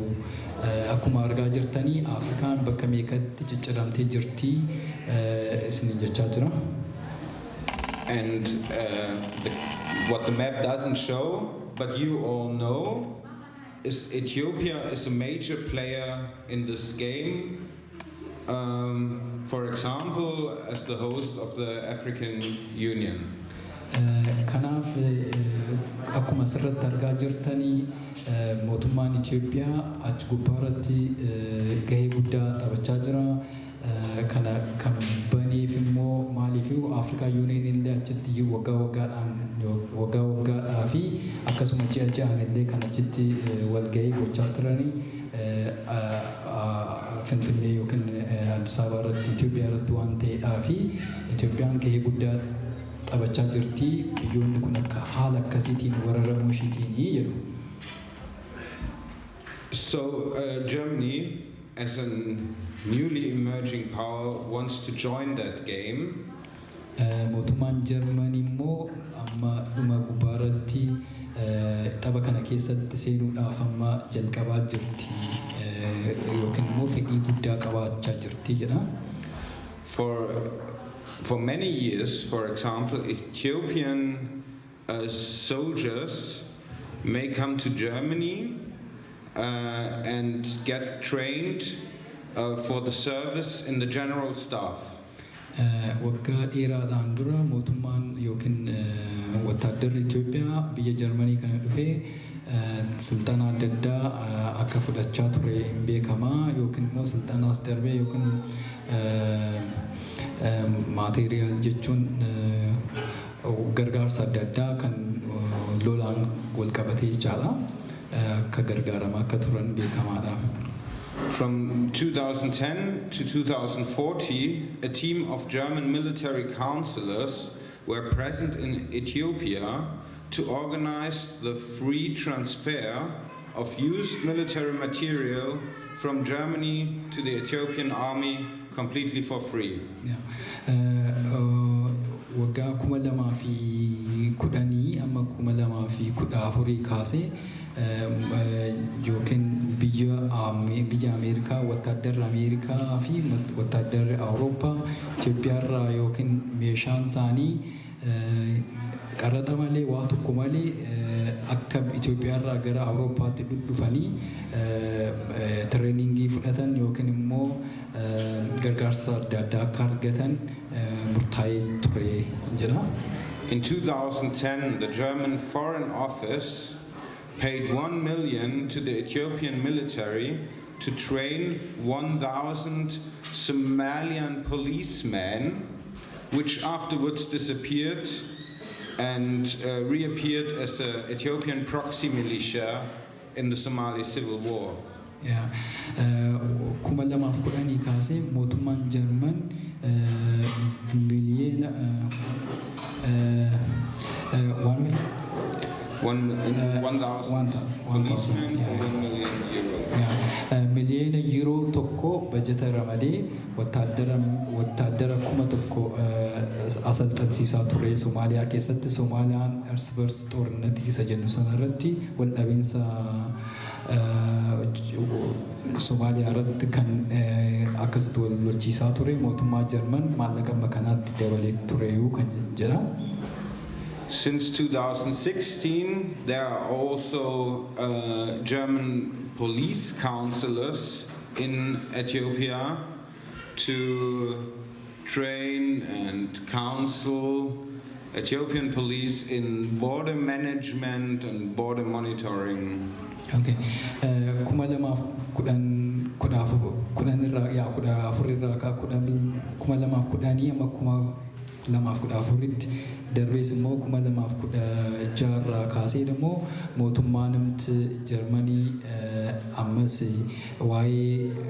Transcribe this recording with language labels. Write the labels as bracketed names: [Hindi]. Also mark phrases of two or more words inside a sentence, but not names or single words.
[Oromo] Akkuma argaa jirtanii Afrikaan bakka meeqatti cicciramtee jirti isin jechaa jira. [English] And what the map doesn't show, but you all know, is Ethiopia is a major player in this game. For example, as the host of the African Union. [Oromo] Kanaaf akkuma asirratti argaa jirtanii mootummaan Itoophiyaa achi gubbaarratti gahee guddaa taphachaa jira. Kana kan baneef immoo maaliif Afrikaa Union illee achitti waggaa waggaadhaa fi akkasuma ji'aan illee kan achitti walgahii gochaa turanii Finfinnee yookiin Addis Ababa irratti Itoophiyaa irratti waan ta'eedhaa fi Itoophiyaan gahee guddaa taphachaa jirti. Biyyoonni kun akka haala akkasiitiin wararamuu ishiitiin jedhu. [English] So Germany, as a newly emerging power, wants to join that game, [Oromo] mootummaan Jarmanii immoo amma dhuma gubbaarratti tapha kana keessatti seenuudhaaf amma jalqabaa jirti yookiin immoo fedhii guddaa qabaachaa jirti jedha. [English] For many years, for example, Ethiopian soldiers may come to Germany and get trained for the service in the general staff. [Oromo] Waggaa dheeraadhaan dura mootummaan yookiin wattaaddarri Itoophiyaa biyya Jarmanii kana dhufee silxana adda addaa akka fudhachaa ture hin beekamaa yookiin immoo silxanaas darbee yookiin maateriyaal jechuun gargaarsa adda addaa kan lolaan wal qabatee jechaadha akka gargaaramaa akka turan beekamaadha. [English] From 2010 to 2040, a team of German military counselors were present in Ethiopia to organize the free transfer of used military material from Germany to the Ethiopian army completely for free. [Oromo] Waggaa 2010 amma 2014 kaasee yookiin biyya Ameerikaa wattaaddarri Ameerikaa fi wattaaddarri Awurooppaa Itoophiyaarraa yookiin meeshaan isaanii qaraxa malee waa tokko malee akka Itoophiyaarraa gara Awurooppaatti dhufanii tireeningii fudhatan yookiin immoo gargaarsa adda addaa akka argatan murtaa'ee ture jedha. [English] In 2010, the German Foreign Office paid 1 million to the Ethiopian military to train 1,000 Somalian policemen, which afterwards disappeared and reappeared as the Ethiopian proxy militia in the Somali civil war. [Oromo] Kuma lamaaf kudhanii kaasee mootummaan Jarman miliyeena 1,000 miliyeena yuuroo tokko bajeta ramadee wattaaddara 1,000 asalxansiisaa ture Somaaliyaa keessatti. Somaaliyaan ears bars xoorinatti isa jennu sanarratti wal dhabiinsa Somaaliyaa irratti kan akkasitti wal lolchiisaa ture. Mootummaa Jarman maallaqa kanaatti dabalee tureeyuu kan jedha. [English] Since 2016, there are also German police counselors in Ethiopia to train and counsel Ethiopian police in border management and border monitoring. Okay. [Oromo] Kuma lamaaf kudhanii amma kuma lamaaf 14tti darbees immoo 2016 kaasee immoo mootummaan Jarmanii ammas waa'ee